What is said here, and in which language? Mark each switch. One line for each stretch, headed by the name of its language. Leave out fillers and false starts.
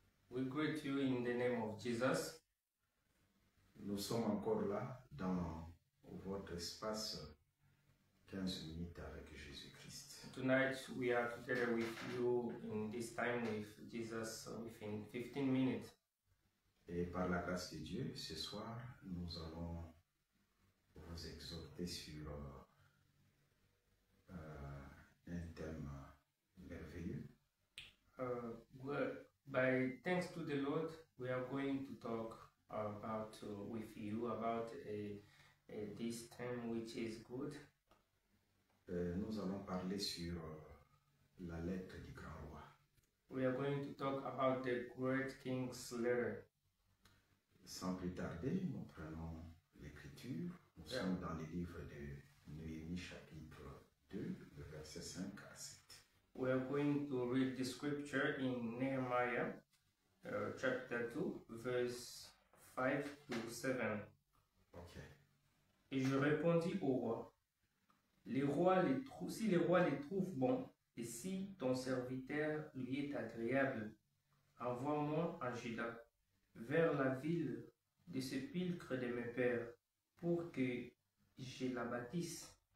English: We greet you in the name of Jesus.
French: Nous sommes encore là dans votre espace 15 minutes avec Jésus-Christ.
English: Tonight we are together with you in this time with Jesus within 15 minutes.
French: Et par la grâce de Dieu, ce soir, nous allons vous exhorter sur un thème merveilleux.
English: By thanks to the Lord, we are going to talk about with you about this time which is good.
French: Nous allons parler sur la lettre du grand roi.
English: We are going to talk about the great king's letter.
French: Sans plus tarder, nous prenons l'écriture. Nous sommes dans le livre de Néhémie chapitre 2, le verset 5 à 7.
English: We are going to read the scripture in Nehemiah chapter 2, verse 5 to 7. Ok.
French: Et je répondis au roi, si les rois les trouvent bons, et si ton serviteur lui est agréable, envoie-moi en Juda, vers la ville de sépulcre de mes pères, pour que je la bâtisse.